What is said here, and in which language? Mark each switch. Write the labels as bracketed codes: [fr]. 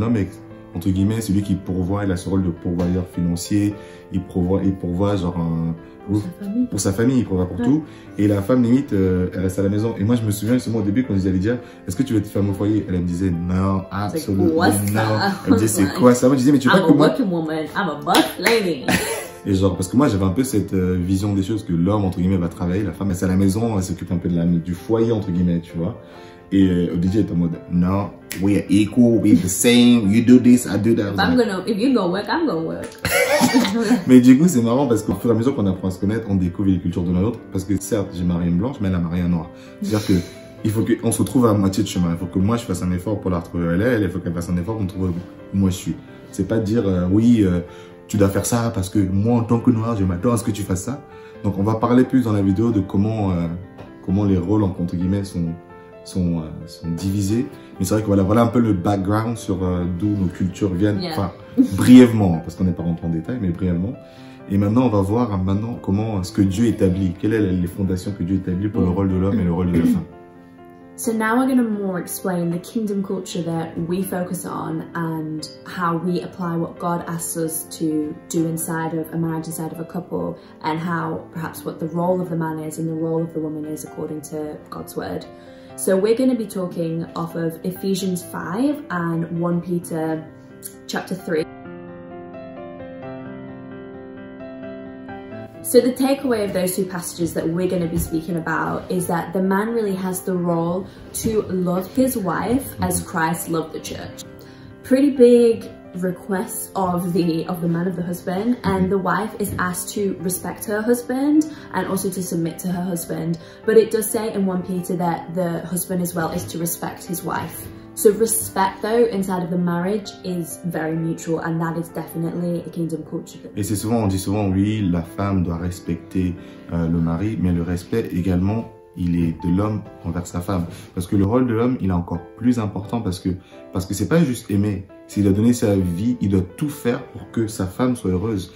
[fr] L'homme est, entre guillemets, celui qui pourvoit, il a ce rôle de pourvoyeur financier, il pourvoit genre pour sa famille, il pourvoit pour tout. Et la femme, limite, elle reste à la maison. Et moi, je me souviens justement au début quand je disais à Lydia, est-ce que tu veux être femme au foyer? Elle me disait non, absolument non. Elle me disait c'est quoi ça? Moi je disais mais tu veux pas que moi... [en] I'm a working woman, I'm a boss lady. [fr] Et genre, parce que moi, j'avais un peu cette vision des choses que l'homme, entre guillemets, va travailler, la femme, elle est à la maison, elle s'occupe un peu du foyer, entre guillemets, tu vois. Et Lydia est en mode, non, [en] we are equal, we are the same, you do this, I do that. If you go work, I'm gonna work. [fr] Mais du coup, c'est marrant parce qu'au fur et à mesure qu'on apprend à se connaître, on découvre les cultures de l'autre. Parce que certes, j'ai marié une blanche, mais elle a marié un noir. C'est-à-dire que il faut qu'on se retrouve à moitié de chemin. Il faut que moi, je fasse un effort pour la retrouver où elle est, il faut qu'elle fasse un effort pour me trouver où moi je suis. C'est pas de dire, tu dois faire ça parce que moi, en tant que noir, je m'attends à ce que tu fasses ça. Donc, on va parler plus dans la vidéo de comment les rôles, entre guillemets, sont divisés. Mais c'est vrai que voilà un peu le background sur d'où nos cultures viennent. [en] Yeah. [fr] Enfin, brièvement, parce qu'on n'est pas rentré en détail, mais brièvement. Et maintenant, on va voir comment ce que Dieu établit. Quelles sont les fondations que Dieu établit pour le rôle de l'homme et le rôle de la femme. [en] So now we're going to more explain the kingdom culture that we focus on and how we apply what God asks us to do inside of a marriage, inside of a couple, and how perhaps what the role of the man is and the role of the woman is according to God's word. So we're going to be talking off of Ephesians 5 and 1 Peter chapter 3. So the takeaway of those two passages that we're going to be speaking about is that the man really has the role to love his wife as Christ loved the church. Pretty big request of the man, of the husband, and the wife is asked to respect her husband and also to submit to her husband. But it does say in 1 Peter that the husband as well is to respect his wife. So respect though inside of the marriage is very mutual, and that is definitely a kingdom culture. [fr] Et c'est souvent, on dit souvent, oui, la femme doit respecter le mari, mais le respect également, il est de l'homme envers sa femme. Parce que le rôle de l'homme, il est encore plus important parce que c'est pas juste aimer. S'il doit donner sa vie, il doit tout faire pour que sa femme soit heureuse.